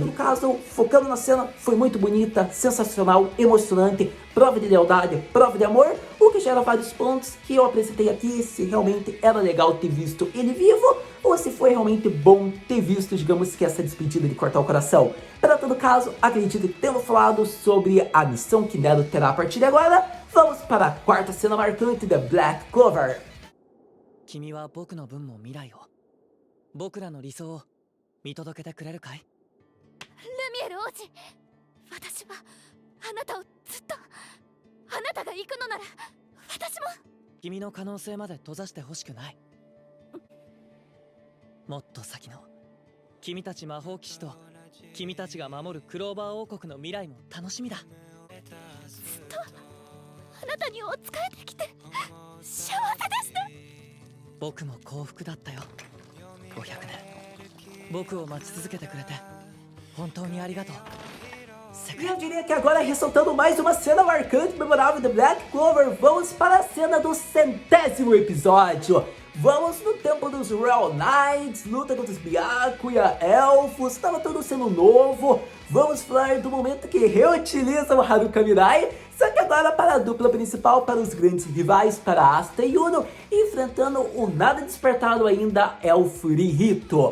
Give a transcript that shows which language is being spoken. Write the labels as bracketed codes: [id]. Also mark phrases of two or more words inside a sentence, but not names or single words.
[pt] No caso, focando na cena, foi muito bonita, sensacional, emocionante, prova de lealdade, prova de amor, o que gera vários pontos que eu apresentei aqui, se realmente era legal ter visto ele vivo, ou se foi realmente bom ter visto, digamos que, essa despedida de cortar o coração. Para todo caso, acredito que tendo falado sobre a missão que Nero terá a partir de agora, vamos para a quarta cena marcante de Black Clover. [ja] 君は僕の分も未来を、僕らの理想を見届けてくれるかい？ルミエル王子、私はあなたをずっと、あなたが行くのなら私も。君の可能性まで閉ざしてほしくない。もっと先の君たち魔法騎士と君たちが守るクローバー王国の未来も楽しみだ。ずっとあなたにお仕えてきて幸せでした。僕も幸福だったよ。500年僕を待ち続けてくれて本当にありがとう。 [pt] E eu diria que agora, ressaltando mais uma cena marcante e memorável de Black Clover, vamos para a cena do 100º episódio. Vamos no tempo dos Royal Knights, luta contra os Byakuya, elfos, estava tudo sendo novo. Vamos falar do momento que reutilizam o Haruka Mirai, só que agora para a dupla principal, para os grandes rivais, para Asta e Yuno, enfrentando o nada despertado ainda Elfo Rihito.